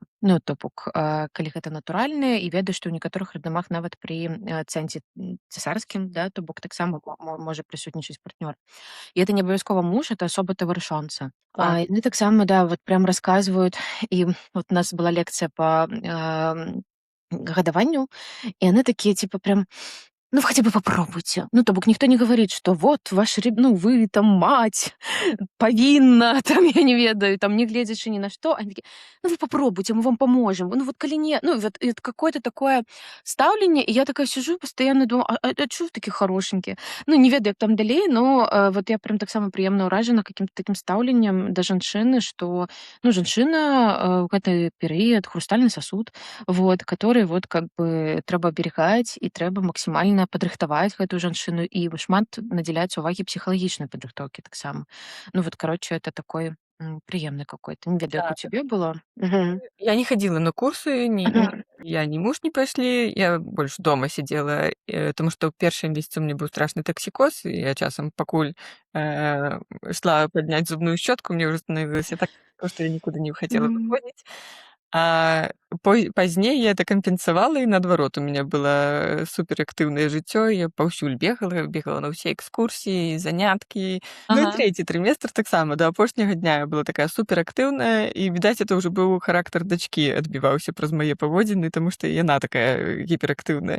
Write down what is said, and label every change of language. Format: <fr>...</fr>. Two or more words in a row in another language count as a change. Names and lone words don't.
<be>Ну, то бок, калі гэта натуральнае, і ведаю, што ў некаторых роддамах нават пры цэнце цэсарскім, да, то бок таксама можа прысутнічаць партнёр. І это не абавязкова муж, это асоба таварышонца. Так. Яны таксама, да, вот прям расказваюць, і вот у нас была лекцыя па гадаванню,</be> <ru>и они такие, типа, прям, ну, хотя бы попробуйте. Ну, то бок, никто не говорит, что вот ну, вы там мать, повинна, там,</ru> <be>я не ведаю,</be> <ru>там, не глядячи ни на что. Они такие, ну, вы попробуйте, мы вам поможем. Ну, вот коли не... Ну, вот это какое-то такое ставление, и я такая сижу и постоянно думаю, а чё вы такие хорошенькие?</ru> <be>Ну, не ведаю, як там далей,</be> <ru>но вот я прям</ru> <be>так само прыемна ўражана</be> <ru>каким-то таким</ru> <be>стаўленнем да жанчыны, что, ну, жанчына в гэты перыяд</be> <ru>хрустальный сосуд, вот, который вот как бы</ru> <be>трэба аберегаць, і трэба максімальна падрыхтаваць гэтую жанчыну, і шмат надзяляць увагі псіхалагічнай падрыхтоўкі таксама.</be> <ru>Ну вот, короче, это такой прыемны какой-то.</ru> <be>Не ведаю, як у цябе было.</be> <ru>Я не ходила на курсы, я ни муж не пошли, я больше дома сидела, потому что первые месяцы у меня был страшный токсикоз, и я часом пакуль шла поднять зубную щетку, мне уже становилось так, что я никуда не хотела выходить.</ru> <be>А пазней я это кампенсавала, і наадварот,</be> <ru>у меня</ru> <be>было суперактыўнае жыццё, я паўсюль бегала на ўсе экскурсіі, заняткі. Ну і трэці трыместр таксама, да апошняга дня я была такая суперактыўная, і, відаць, это ўжо быў характар дачкі адбіваўся праз мае паводзіны, таму што яна такая гіперактыўная.</be>